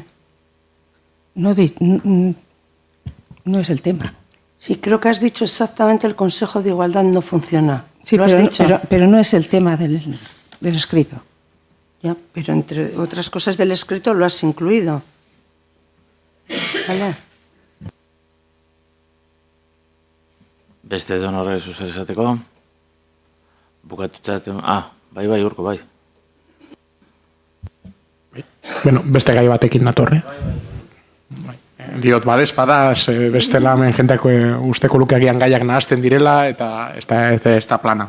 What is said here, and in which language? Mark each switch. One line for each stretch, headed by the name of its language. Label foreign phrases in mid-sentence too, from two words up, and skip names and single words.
Spanish: No es el tema. Sí, creo que has dicho exactamente el Consejo de Igualdad no funciona. Sí, ¿Lo has dicho? pero no es el tema del escrito. Ya, pero entre otras cosas del escrito lo has incluido. ¿Vale?
Basque: Beste den horrek zuzer esateko? Bukatutzaten... bai, Urko, bai. bueno, beste gai batekin natorre. Diot, badez, bestela hemen jendeak usteko lukeagian gaiak nahazten direla, eta ez da plana.